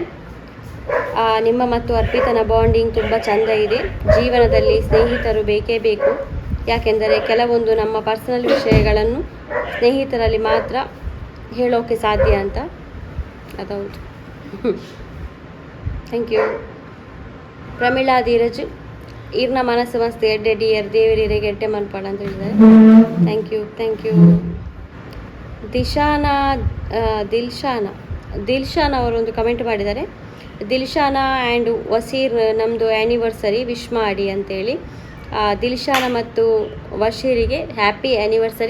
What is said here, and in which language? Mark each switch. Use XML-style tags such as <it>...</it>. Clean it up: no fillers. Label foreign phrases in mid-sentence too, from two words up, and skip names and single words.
<kn>ನಿಮ್ಮ ಮತ್ತು ಅರ್ಪಿತನ ಬಾಂಡಿಂಗ್ ತುಂಬ ಚೆಂದ ಇದೆ. ಜೀವನದಲ್ಲಿ ಸ್ನೇಹಿತರು ಬೇಕೇ ಬೇಕು. ಯಾಕೆಂದರೆ ಕೆಲವೊಂದು ನಮ್ಮ ಪರ್ಸನಲ್ ವಿಷಯಗಳನ್ನು ಸ್ನೇಹಿತರಲ್ಲಿ ಮಾತ್ರ ಹೇಳೋಕ್ಕೆ ಸಾಧ್ಯ ಅಂತ. ಅದೌದು.</kn> <en>thank you.</en> <tcy>ಪ್ರಮೀಳಾ ಧೀರಜ್, ಈರ್ನ ಮನಸ್ಸು ಮಸ್ತ್ ಎಡ್ಡೆ ಡಿಯರ್ ದೇವರಿಗೆ ಎಡ್ಡೆ ಮನ್ಪಾಡ</tcy> <kn>ಅಂತ ಹೇಳಿದ್ದಾರೆ.</kn> <en>thank you.</en> <kn>ದಿಲ್ಶಾನ ಅವರೊಂದು ಕಮೆಂಟ್ ಮಾಡಿದ್ದಾರೆ. ದಿಲ್ಶಾನ ಆ್ಯಂಡ್ ವಸೀರ್ ನಮ್ಮದು ಆ್ಯನಿವರ್ಸರಿ ವಿಶ್ ಮಾಡಿ ಅಂತೇಳಿ. ದಿಲ್ಶಾನ ಮತ್ತು ವಶೀರಿಗೆ</kn> <en>happy anniversary.</en>